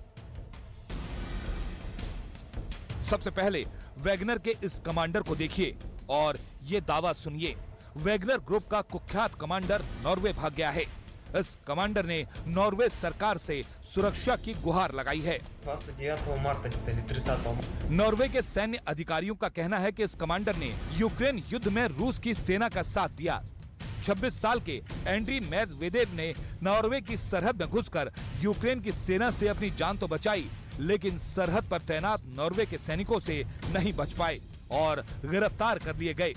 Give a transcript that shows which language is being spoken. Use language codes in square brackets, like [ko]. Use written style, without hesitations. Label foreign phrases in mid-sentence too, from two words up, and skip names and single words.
[hi] सबसे पहले वैगनर के इस कमांडर को देखिए और ये दावा सुनिए। वैगनर ग्रुप का कुख्यात कमांडर नॉर्वे भाग गया है। इस कमांडर ने नॉर्वे सरकार से सुरक्षा की गुहार लगाई है। [ru] 29 марта где-то или 30. [hi] नॉर्वे के सैन्य अधिकारियों का कहना है कि इस कमांडर ने यूक्रेन युद्ध में रूस की सेना का साथ दिया। 26 साल के एंड्री मेदवेदेव ने नॉर्वे की सरहद में घुसकर यूक्रेन की सेना से अपनी जान तो बचाई, लेकिन सरहद पर तैनात नॉर्वे के सैनिकों से नहीं बच पाए और गिरफ्तार कर लिए गए।